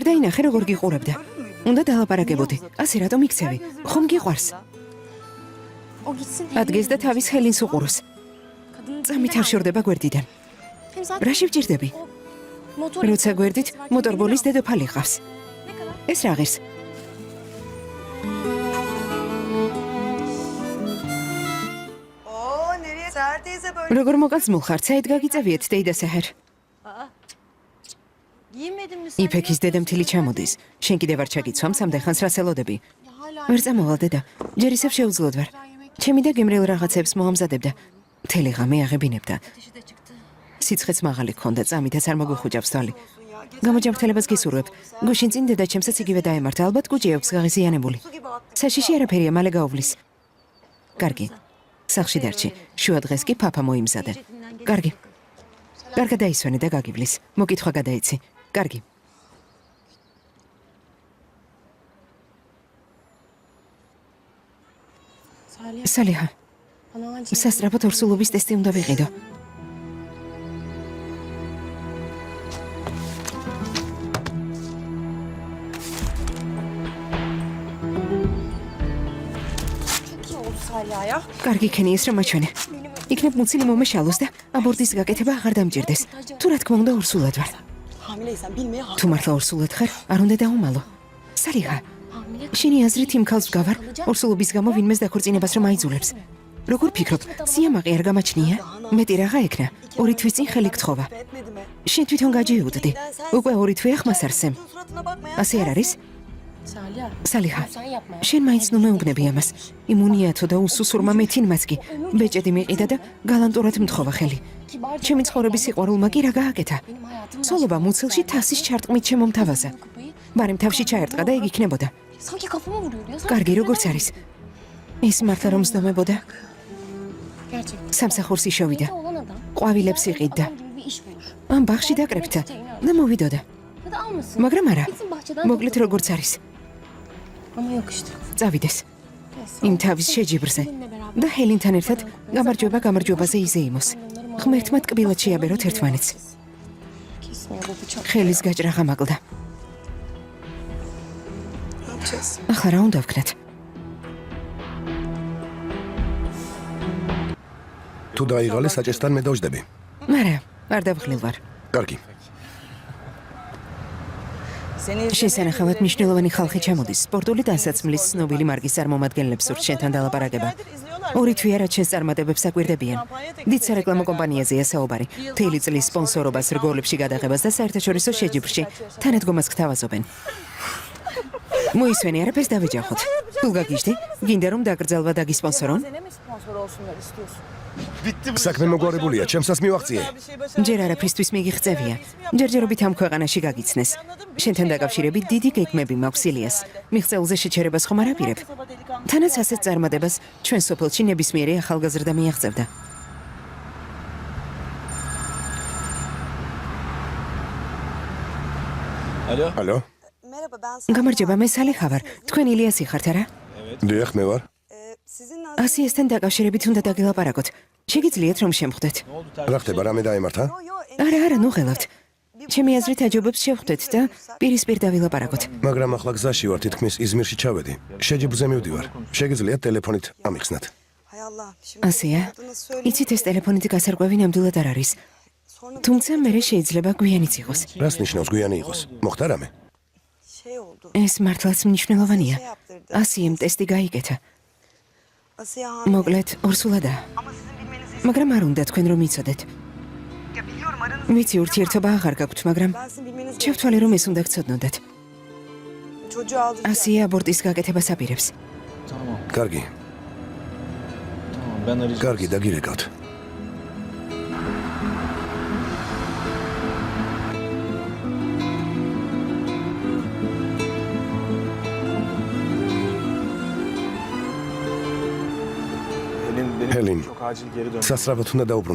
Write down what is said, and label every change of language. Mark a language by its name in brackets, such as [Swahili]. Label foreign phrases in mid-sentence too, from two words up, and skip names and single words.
[Georgian] ვერ დაინახე როგორ გიყურებდა. უნდა დალაპარაკებოდი. ასე რატომ იქცევი? ხომ გიყვარს? [Turkish] O gitsin. [Georgian] ადგეს და თავის ხელინს უყუროს. წამით არ შორდება გვერდიდან. რა შევჭირდები? როცა გვერდით მოტორბოლის დედოფალი ყავს. ეს რა ღირს? [Turkish] Oo nereye? Seher teyze böyle. [Georgian] როგორ მოკაცმულ ხარ? საით გაგიწევიეთ დეიდა საჰერ? [Turkish] Giyinmedin mi sen? [Georgian] იფექის დედამთილი ჩამოდის. შენ კიდევ არ ჩაგიცვამ სამდეხანს რას ელოდები? ვერ წამოვალ დედა. ჯერ ისევ შეუძლოდ ვარ. ჩემი და გემრიელ რაღაცებს მოამზადებდა. მთელი ღამე აღებინებდა. [Turkish] Ateşi de çıktı. [Georgian] სიცხეც მაღალი ქონდა, წამითაც არ მოგვიხუჭავს თვალი. გამოჯამრთელებას გისურვებ. გუშინ წინ დედა ჩემსაც იგივე დაემართა, ალბათ კუჭი აქვს გაღიზიანებული. [Turkish] Su gibi attı. [Georgian] საშიში არაფერია, მალე გაუვლის. კარგი. სახლში დარჩი. შუა დღეს კი ფაფა მოიმზადე. კარგი. კარგად დაისვენე და გაგივლის. მოკითხვა გადაიცი. კარგი. სალიჰა, სასწრაფოდ ორსულობის ტესტი უნდა ვიყიდო. [Turkish] Çok iyi oldu Salya ya. [Georgian] კარგი ქენი ეს რომ აჩვენე. იქნებ მუცილი მომეშალოს და აბორტის გაკეთება აღარ დამჭირდეს. თუ რა თქმა უნდა ორსულად ვარ. [Turkish] Hamileysen bilmeye hak. [Georgian] თუ მართლა ორსულად ხარ, არ უნდა დაუმალო. სალიჰა, [Turkish] Hamile [Georgian] შენი აზრით იმ ქალს ვგავარ, ორსულობის გამო ვინმეს დაქორწინებას რომ აიძულებს. როგორ ფიქრობ, სიამაყე არ გამაჩნია? მეტი რაღა ექნა. ორი თვის წინ ხელი გთხოვა. [Turkish] Etmedi mi? [Georgian] შენ თვითონ გაჯიუდდი. უკვე ორი თვე ახმას არ სემ. [Turkish] Suratına bakma ya. [Georgian] ასე არ არის? Salya. სალიჰა, [Turkish] Sen yapma. [Georgian] შენ მაინც ნუ მეუბნები ამას. იმუნიათო და უსუსურმა მეთინმაც კი ბეჭედი მიყიდა და გალანტურად მთხოვა ხელი. ჩემი ცხოვრების სიყვარულმა კი რა გააკეთა? [Turkish] Benim hayatım [Georgian] სოლობა მუცელში თასის ჩარტყმით შემომთავაზა. ბარემ თავში ჩაერტყა და იგი იქნებოდა. [Turkish] Sanki kafama vuruyor ya. [Georgian] კარგი, როგორც არის? ის მართლა რომ სდომებოდა, [Turkish] Gerçekten. [Georgian] სამსახურს იშოვიდა. [Turkish] Olan adam. [Georgian] ყვავილებს იყიდდა. [Turkish] Adam gibi bir iş bulur. [Georgian] ამ ბაღში დაკრებდა და მოვიდოდა. [Turkish] Ya da almasın. [Georgian] მაგრამ არა, [Turkish] Gitsin bahçeden [Georgian] მოკლედ [Turkish] toplasın. [Georgian] როგორც არის? [Turkish] Ama yok işte. [Georgian] წავიდეს [Turkish] Neyse. [Georgian] იმ თავის შეჯიბრზე და ჰელინთან ერთად გამარჯვებაზე იზეიმოს. ღმერთმა ტკბილად შეაბეროთ ერთმანეთს. [Turkish] Kesmiyor bu bıçak. [Georgian] ხელის გაჭრა ღამაკლდა. [Turkish] Ne yapacağız? [Georgian] ახლა რა უნდა ვქნათ? თუ დაიღალე საჭესთან მე დავждები. არა, არ დავღლილ ვარ. კარგი. [Turkish] Seni [Georgian] შესანახავად მნიშვნელოვანი ხალხი ჩამოდის. სპორტული დასაცმლის ცნობილი მარკის წარმომადგენლებს სურთ შენთან დალაპარაკება. ორი თვეა რაც შენს წარმატებებს აკვირდებიან. დიდ სარეკლამო კომპანიაზეა საუბარი. მთელი წლის სპონსორობას, რგოლებში გადაღებას და საერთაშორისო შეჯიბრში თანადგომას გთავაზობენ. მოისვენი, არაფერს დავეჯახოთ. თუ გაგიჟდი, გინდა რომ დაკრძალვა დაგისპონსორონ? [Turkish] Sene mi sponsor olsunlar istiyorsun? Bitti bu. [Georgian] საქმე მოგვარებულია, ჩემსაც მივაღწიე. ჯერ არაფრისთვის მიგიღწევია. ჯერჯერობით ამ ქვეყანაში გაგიცნეს. შენთან დაკავშირებით დიდი გეგმები მაქვს ილიას. მიღწეულზე შეჩერებას ხომ არ აპირებ? თანაც ასეთ წარმატებას ჩვენ სოფელში ნებისმიერი ახალგაზრდა მიაღწევდა. Alo. ალო? [Turkish] Merhaba ben Seher. [Georgian] გამარჯობა, მე სალიჰა ვარ. თქვენ ილიასი ხართ არა? დიახ, მე ვარ. [Turkish] Sizinle [Georgian] ასიასთან დაკავშირებით უნდა დაგილაპარაკოთ. შეგიძლიათ რომ შემხვდეთ? რა ხდება, რამე დაემართა? არა, ნუ ღელავთ. ჩემი აზრით აჯობებს შევხვდეთ და პირისპირ დავილაპარაკოთ. მაგრამ ახლა გზაში ვარ, თითქმის იზმირში ჩავედი. შეჯიბრზე მივდივარ. შეგიძლიათ ტელეფონით ამიხსნათ. [Turkish] Hay Allah. Şimdi [Georgian] ასეა? [Turkish] adını söyle. [Georgian] იცით ეს ტელეფონით გასარკვევი ნამდვილად არ არის. [Turkish] Sonra [Georgian] თუმცა მე შეიძლება გვიანიც იყოს. რას ნიშნავს გვიანი იყოს? მოხდა რამე? [Turkish] şey oldu. [Georgian] ეს მართლაც მნიშვნელოვანია. ასიემ ტესტი გაიკეთა. [Turkish] Asiye hamile. [Georgian] მოკლედ, ორსულადაა. [Turkish] Ama sizin bilmenizi [Georgian] მაგრამ არ უნდა თქვენ რომ იცოდეთ. [Turkish] ya biliyorum aranızda. [Georgian] ვიცი ურთიერთობა აღარ გაქვთ, მაგრამ [Turkish] Ben sizin bilmenizi [Georgian] შევთვალე რომ ეს უნდა გცოდნოდეთ. [Turkish] Çocuğu aldıracağım. [Georgian] ასია აბორტის გაკეთებას აპირებს. კარგი. კარგი, დაგირეკავთ. ჰელინ, სასწრაფოდ უნდა დაუბრუნდე.